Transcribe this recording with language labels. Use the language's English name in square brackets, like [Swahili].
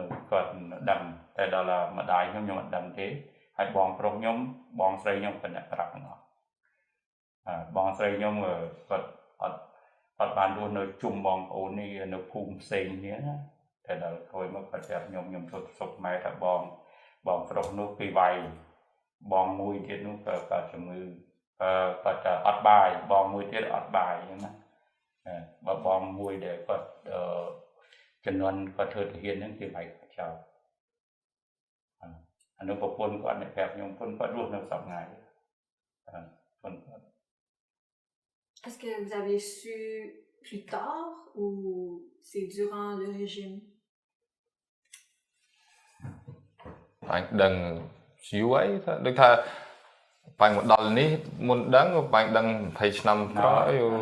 [Khmer] គាត់ដឹងតែដល់ម្ដាយខ្ញុំអត់ដឹងទេហើយបងប្រុសខ្ញុំបងស្រីខ្ញុំគាត់អ្នកប្រាប់ទាំងអស់បងស្រីខ្ញុំគាត់អត់បានរស់នៅជុំបងប្អូននេះនៅភូមិផ្សេងនេះណាតែដល់ក្រោយមកគាត់ប្រាប់ខ្ញុំទៅសុខម៉ែថាបងប្រុសនោះពីវាយបងមួយទៀតនោះក៏ជំងឺគាត់អត់បាយបងមួយទៀតអត់បាយអញ្ចឹងណាបើបងមួយដែលគាត់ ជំនាន់គាត់ធ្វើទាហានហ្នឹងគេវាយគាត់ចោលអានោះប្រពន្ធគាត់អ្នកប្រាប់ខ្ញុំគាត់រស់នៅសប្តាហ៍គាត់ [French] Est-ce que vous avez su plus tard ou c'est durant le régime [Khmer] អញដឹងយូរហើយដូចថាបាញ់មកដល់នេះមុនដឹងបាញ់ដឹង20ឆ្នាំក្រោយ